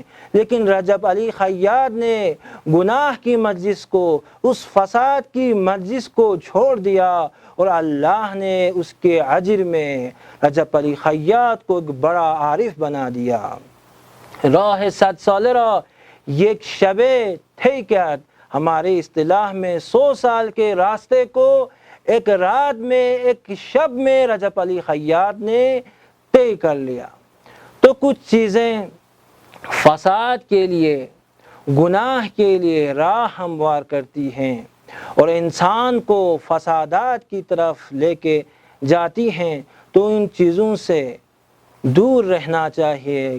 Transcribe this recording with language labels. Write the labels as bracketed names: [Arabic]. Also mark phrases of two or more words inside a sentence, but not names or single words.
[Urdu] لیکن رجب علی خیاط نے گناہ کی مجلس کو، اس فساد کی مجلس کو چھوڑ دیا، اور اللہ نے اس کے اجر میں رجب علی خیاط کو ایک بڑا عارف بنا دیا۔ [Persian] راہ 100 ساله را یک شبه طی کرد، [Urdu] ہمارے اصطلاح میں 100 سال کے راستے کو ایک رات میں، ایک شب میں رجب علی خیاط نے طے کر لیا۔ تو کچھ چیزیں فساد کے لیے، گناہ کے لیے راہ ہموار کرتی ہیں اور انسان کو فسادات کی طرف لے کے جاتی ہیں، تو ان چیزوں سے دور رہنا چاہیے۔